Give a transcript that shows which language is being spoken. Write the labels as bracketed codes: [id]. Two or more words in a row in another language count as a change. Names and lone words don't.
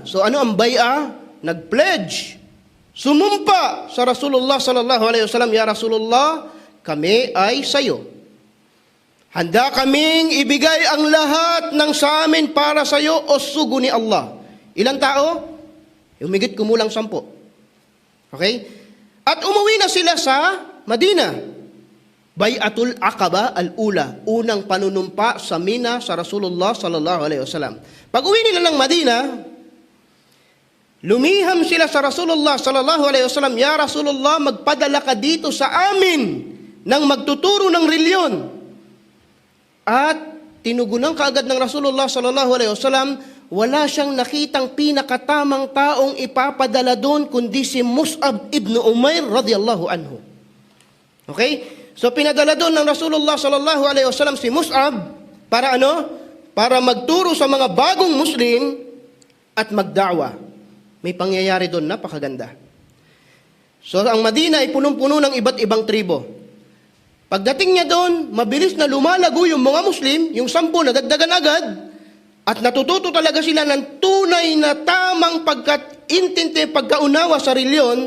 [tl] So ano ang baya? Nag-pledge. Sumumpa sa [ar] رسول الله صلى الله عليه وسلم، يا رسول الله, [tl] kami ay sayo. Handa kaming ibigay ang lahat ng sa amin para sayo o sugo ni Allah. Ilang tao? Humigit kumulang 10. Okay? At umuwi na sila sa Madina. Bay'atul Aqaba al-ula, unang panunumpa sa Mina sa [ar] رسول الله صلى الله عليه وسلم. [tl] Pag-uwi nila ng Madina, lumiham sila sa [ar] رسول الله صلى الله عليه وسلم، يا رسول الله, [tl] magpadala ka dito sa amin ng magtuturo ng reliyon. At tinugunan kaagad ng [ar] رسول الله صلى الله عليه وسلم, [tl] wala siyang nakitang pinakatamang taong ipapadala doon kundi si Mus'ab ibn Umair [ar] رضي الله عنه. [tl] Okay? So pinadala doon ng [ar] رسول الله صلى الله عليه وسلم [tl] si Mus'ab para ano? Para magturo sa mga bagong Muslim at magdawa. May pangyayari doon, napakaganda. So ang Madina ay punong-puno ng iba't ibang tribo. Pagdating niya doon, mabilis na lumalago yung mga Muslim, yung 10 na dagdagan agad, at natututo talaga sila ng tunay na tamang pagkaintindi, pagkaunawa sa reliyon.